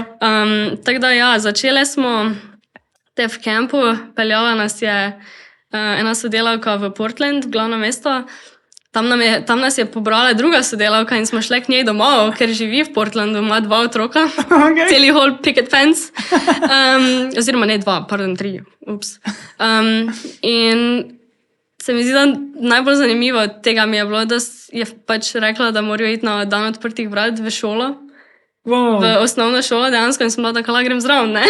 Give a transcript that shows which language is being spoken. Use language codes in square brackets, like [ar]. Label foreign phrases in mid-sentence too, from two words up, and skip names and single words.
[sl] Tako da ja, začele smo te v kempu, peljala nas je ena sodelavka v Portland, glavno mesto. Tam nas je pobrala druga sodelavka in smo šli k njej domov, ker živi v Portlandu, ima 2 otroka, celi [en] whole picket fence. [sl] Oziroma ne 2, pardon, 3. Ups. In se mi zdi, da najbolj zanimivo od tega mi je bilo, da je pač rekla, da morajo iti na dan odprtih vrat v šolo. Wow. V osnovno šolo dejansko in sem bila tako, grem zraven, ne?